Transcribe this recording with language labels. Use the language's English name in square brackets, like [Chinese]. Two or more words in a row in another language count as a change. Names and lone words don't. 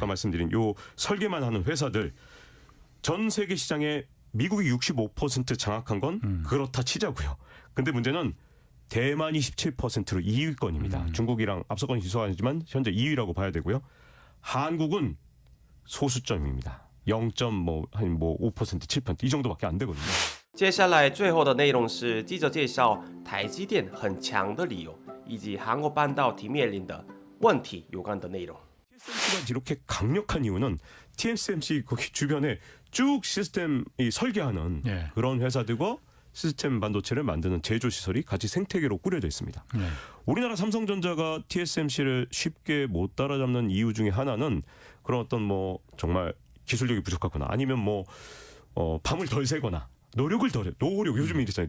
[Korean] 아까 말씀드린 요 설계만 하는 회사들 전 세계 시장에 미국이 65% 장악한 건 그렇다 치자고요. 근데 문제는 대만이 17%로 2위권입니다. 중국이랑 앞서건 희소하지만 현재 2위라고 봐야 되고요. 한국은 소수점입니다. 0.5% 7%이 정도밖에 안 되거든요. [Chinese] 接下来最后的内容是记者介绍台积电很强的理由，以及韩国半导体面临的问题有关的内容。 [Korean] TSMC가 이렇게 강력한 이유는 TSMC 거기 주변에 쭉 시스템 설계하는 예. 그런 회사들과 시스템 반도체를 만드는 제조 시설이 같이 생태계로 꾸려져 있습니다. 네. 우리나라 삼성전자가 TSMC를 쉽게 못 따라잡는 이유 중에 하나는 그런 어떤 뭐 정말 기술력이 부족하거나 아니면 뭐 밤을 덜 새거나 노력을 요즘 이랬잖아요.